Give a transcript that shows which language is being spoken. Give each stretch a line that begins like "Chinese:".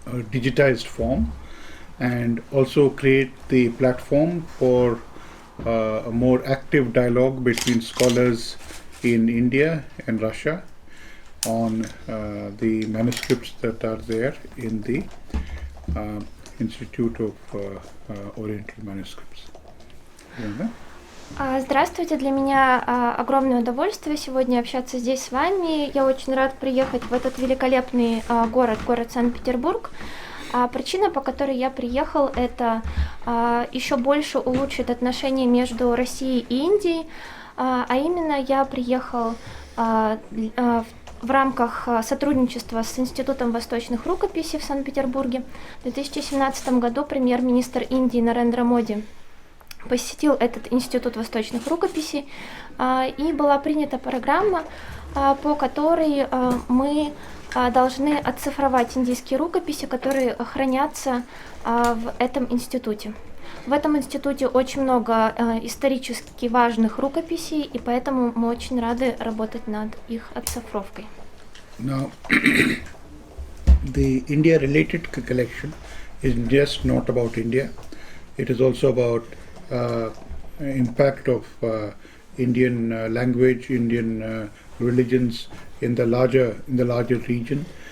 English: digitized form, and also create the platform for a more active dialogue between scholars in India and Russia on the manuscripts that are there in the Institute of Oriental Manuscripts.
Russian: Здравствуйте, для меня огромное удовольствие сегодня общаться здесь с вами. Я очень рад приехать в этот великолепный город Санкт-Петербург. Причина, по которой я приехал, это еще больше улучшит отношения между Россией и Индией, а именно я приехал в рамках сотрудничества с Институтом восточных рукописей в Санкт-Петербурге. В 2017 году премьер-министр Индии Нарендра Моди посетил этот Институт восточных рукописей, и была принята программа, по которой мы должны оцифровать индийские рукописи, которые хранятся в этом институте. В этом институте очень много исторически важных рукописей, и поэтому мы очень рады работать над их оцифровкой.
English: Now, the India-related collection is just not about India. It is also about impact of Indian language, Indian religions in the larger region.